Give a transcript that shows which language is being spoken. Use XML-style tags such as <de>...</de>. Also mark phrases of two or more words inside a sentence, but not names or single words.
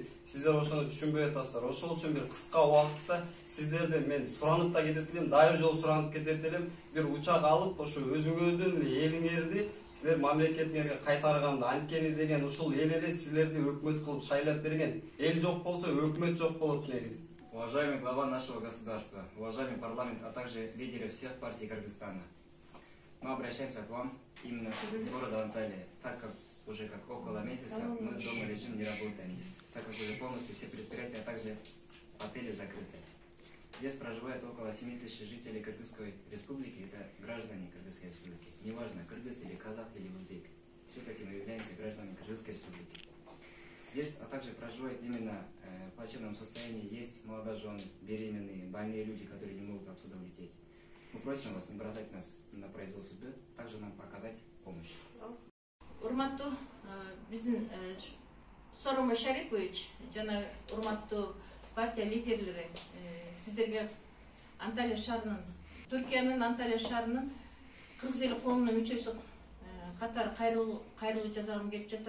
<ky>Сиздер ошону түшүнбөй атасыздар. Ошол үчүн бир кыска убакытта сиздерден мен суранып да кетет элем, дайыр жолу суранып кетет элем. Бир учак алып, ошо өзүңөрдүн эле элиңерди силер мамлекетиңерге кайтарганда, анткени деген ушул эл эле силерди өкмөт кылып шайлап берген. Эл жок болсо өкмөт жок болот негизи.</ky> <ru>Уважаемый глава нашего государства, уважаемый парламент, а также лидеры всех партий Кыргызстана, мы обращаемся к вам именно из города Анталия, так как уже как около месяца мы дома режим не работаем, так как уже полностью все предприятия, а также отели закрыты. Здесь проживает около 7 тысяч жителей Кыргызской республики, это граждане Кыргызской республики. Неважно, кыргыз или казах или узбек, все-таки мы являемся гражданами Кыргызской республики. Здесь, а также проживает именно в плачевном состоянии, есть молодожены, беременные, больные люди, которые не могут отсюда улететь. Мы просим вас не бросать нас на произвол судьбы, также нам показать помощь.</ru> <ky>Урматтуу биздин Сооронбай Шарипович жана урматтуу партия лидерлери, сиздерге Анталия шаарынын, Түркиянын Анталия шаарынын кыргыз эли коомунун мүчөсү катары кайрылуу жасагым келип жатат.</ky>